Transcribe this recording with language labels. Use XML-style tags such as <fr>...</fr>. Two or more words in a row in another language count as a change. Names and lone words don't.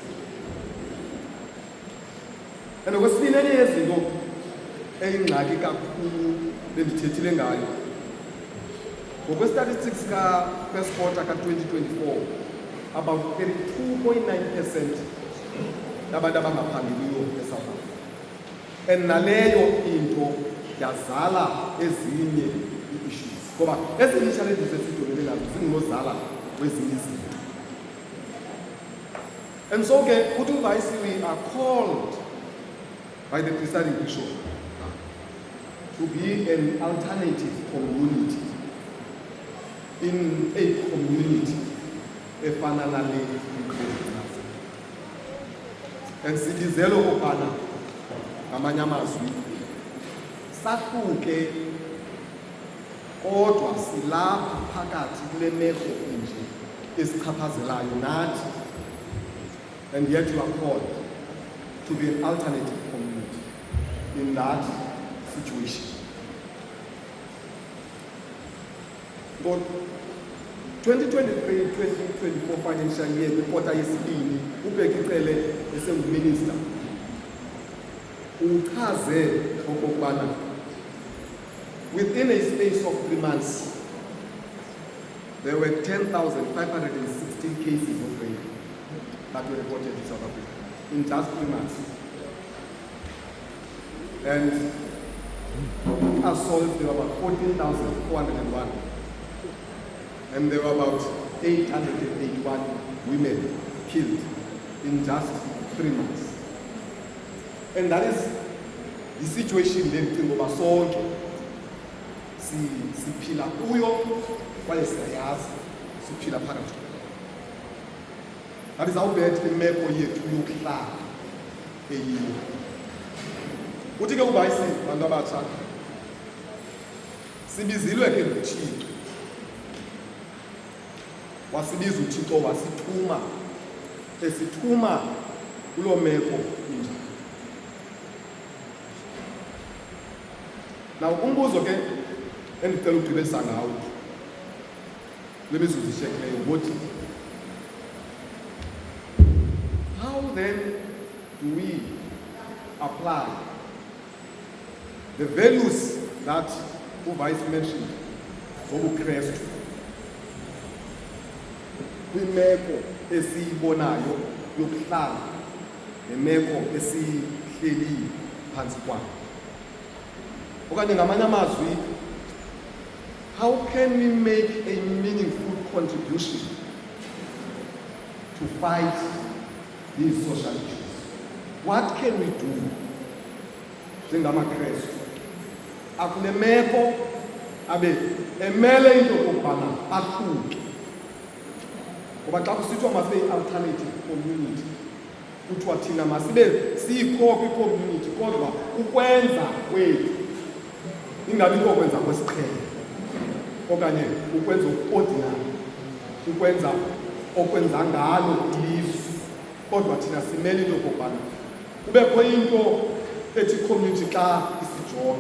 <xh>And okwesibini enye yezinto eyingxaki kakhulu bendithethile ngayo, ngokwe-statistics ka-</xh> <en>first quarter</en> <xh>ka-2024, about 32.9% yabantu abangaphangeliyo eSouth Africa. And naleyo into yazala ezinye ii-issues. Ngoba ezinye ii-challenges esijongene nazo zingunozala wezinye izinto. And so ke uthi uVice,</xh> <en>we are called by the presiding bishop to be an alternative community in a community</en> <xh>efana nale ikhona. And sidizelo okubana ngamanye amazwi sahluke kodwa silapha phakathi kule meko enje esichaphazelayo nathi.</xh> <en>And yet you are called to be an alternative community in that situation. But 2023-2024 financial year,</en> <xh>kwikota yesibini, uBheki Cele esenguminister uchaze okokubana</xh> <en>within a space of 3 months there were 10,516 cases of rape that were reported in South Africa in just 3 months. And assaults, there were about 14,401. And there were about 881 women killed in just 3 months. And that is the situation then</en> <xh>ngoba sonke siphila kuyo kwaye siyayazi siphila phakathi.</xh> <en>That is how bad</en> <xh>imeko yethu yokuhlala eyiyo. Uthi ke uVice bantu abatsha sibizilwe ke nguThixo. Wasibiza uThixo wasithuma esithuma kulo meko inje. Now umbuzo ke endicela ukugqibelisa ngawo lemizuzu ishekileyo ukuthi</xh> <en>how then do we apply the values that uVice mentioned</en> <xh>zobuKrestu kwimeko esiyibonayo yokuhlala nemeko esihleli phansi kwayo? Okanye ngamanye amazwi,</xh> <en>how can we make a meaningful contribution to fight these social issues. What can we do njengamaKrestu?</en> <xh>Akule meko abe emele into okubana ahluke. Ngoba xa kusithiwa masibe yi-</xh> <en>alternative community,</en> <xh>kuthiwa thina masibe sikho kwi-community kodwa ukwenza kwethu ingabi kokwenza kwesiqhelo okanye ukwenza ordinary, ukwenza okwenza ngalo ilizwe, kodwa thina simele into okubana kubekho into ethi community xa isijonga.</xh>